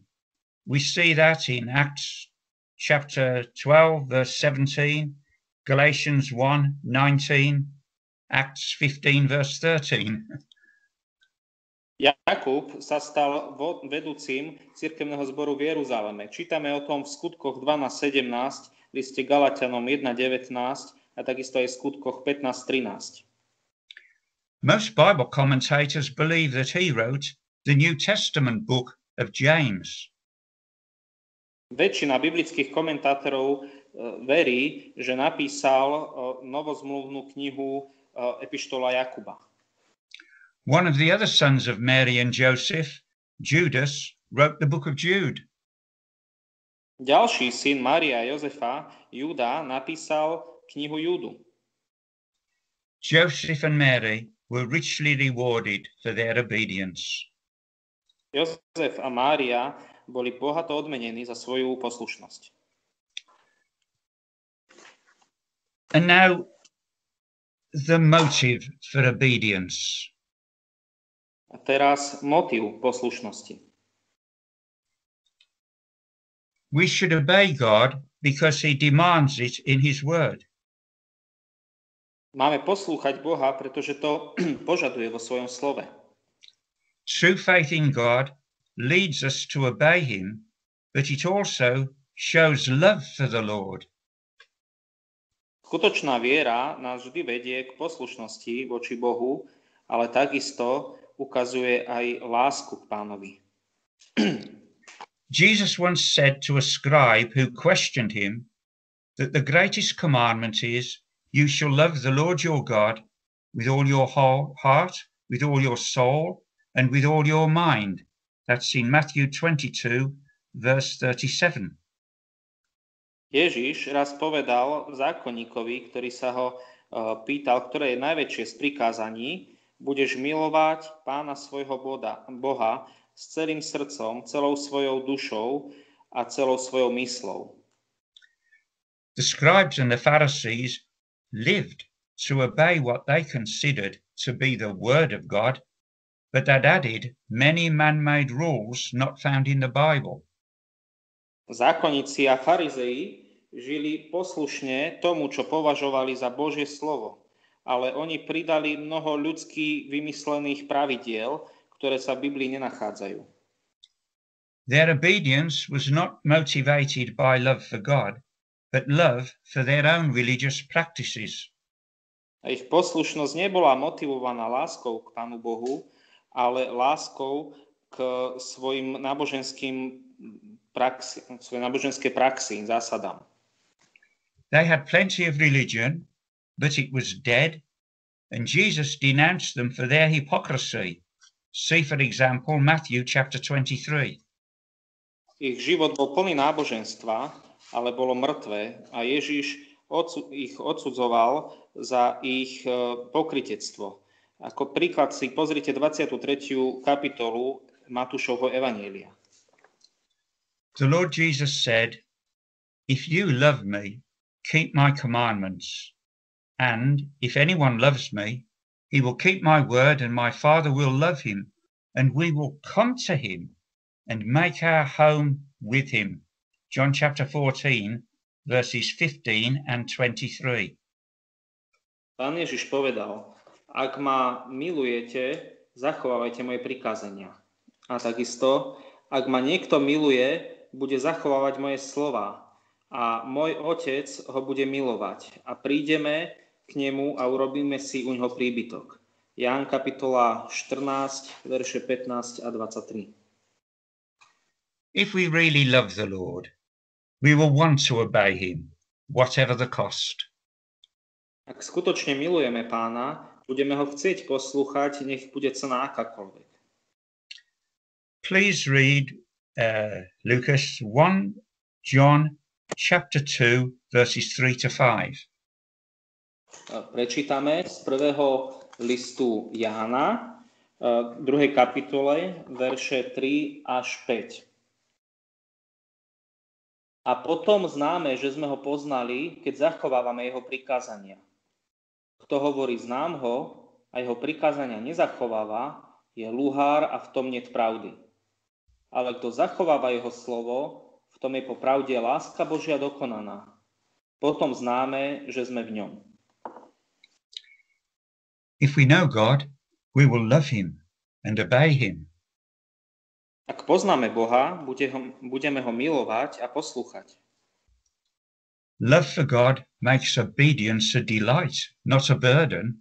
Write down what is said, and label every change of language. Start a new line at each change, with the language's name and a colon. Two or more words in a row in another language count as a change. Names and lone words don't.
English: We see that in Acts chapter 12, verse 17, Galatians 1, 19, Acts 15, verse 13.
Slovak: Jakub sa stal vedúcim cirkevného zboru v Jeruzaleme. Čítame o tom v Skutkoch 12:17, liste Galatianom 1:19 a takisto aj v Skutkoch 15:13.
English: Most Bible commentators believe that he wrote the New Testament book of James.
Slovak: Väčšina biblických komentátorov verí, že napísal novozmluvnú knihu Epištola Jakuba.
English: One of the other sons of Mary and Joseph, Judas, wrote the book of Jude.
Slovak: Ďalší syn Mária a Jozefa, Júda, napísal knihu Júdu.
English: Joseph and Mary were richly rewarded for their obedience.
Slovak: Jozef a Mária boli bohato odmenení za svoju poslušnosť.
English: And now the motive for obedience.
Slovak: A teraz motív poslušnosti.
English: We should obey God because he demands it in his word.
Slovak: Máme poslúchať Boha, pretože to požaduje vo svojom slove.
English: True faith in God leads us to obey him, but it also shows love for the Lord.
Slovak: Skutočná viera nás vždy vedie k poslušnosti voči Bohu, ale takisto ukazuje aj lásku k Pánovi.
English: Jesus once said to a scribe who questioned him that the greatest commandment is, you shall love the Lord your God with all your whole heart, with all your soul, and with all your mind. That's in Matthew 22, verse 37.
Slovak: Ježiš raz povedal zákonníkovi, ktorý sa ho pýtal, ktoré je najväčšie z prikázaní, budeš milovať Pána svojho Boha s celým srdcom, celou svojou dušou a celou svojou myslou.
English: The scribes and the Pharisees lived to obey what they considered to be the word of God, but that added many man-made rules not found in the Bible.
Slovak: Zákonníci a farizei žili poslušne tomu, čo považovali za Božie slovo, ale oni pridali mnoho ľudsky vymyslených pravidiel, ktoré sa v Biblii nenachádzajú.
English: Their obedience was not motivated by love for God, but love for their own religious practices.
Slovak: A ich poslušnosť nebola motivovaná láskou k Pánu Bohu, ale láskou k svojej náboženskej praxi, zásadám.
English: They had plenty of religion, but it was dead, and Jesus denounced them for their hypocrisy. See, for example, Matthew chapter 23.
Slovak: Ich život bol plný náboženstva, ale bolo mŕtve a Ježiš ich odsudzoval za ich pokrytectvo. Ako príklad si pozrite 23. kapitolu Matúšovho evanjelia.
English: The Lord Jesus said, "If you love me, keep my commandments. And if anyone loves me, he will keep my word, and my Father will love him, and we will come to him and make our home with him." John chapter 14, verses 15 and 23.
Slovak: Pán Ježiš povedal, ak ma milujete, zachovávajte moje prikázania. A takisto, ak ma niekto miluje, bude zachovávať moje slova. A môj Otec ho bude milovať. A prídeme k nemu a urobíme si u ňoho príbytok. Ján kapitola 14, verše 15 a 23.
English: If we really love the Lord, we will want to obey him, whatever the cost.
Slovak: Ak skutočne milujeme Pána, budeme ho chcieť poslúchať, nech bude cena akákoľvek.
English: Please read Lucas 1, John chapter 2, verses 3 to 5.
Slovak: Prečítame z prvého listu Jána, 2. kapitole, verše 3 až 5. A potom známe, že sme ho poznali, keď zachovávame jeho prikázania. Kto hovorí znám ho a jeho prikázania nezachováva, je luhár a v tom niet pravdy. Ale kto zachováva jeho slovo, v tom je po pravde láska Božia dokonaná. Potom známe, že sme v ňom.
English: If we know God, we will love him and obey him.
Slovak: Ak poznáme Boha, budeme ho milovať a poslúchať.
English: Love for God makes obedience a delight, not a burden.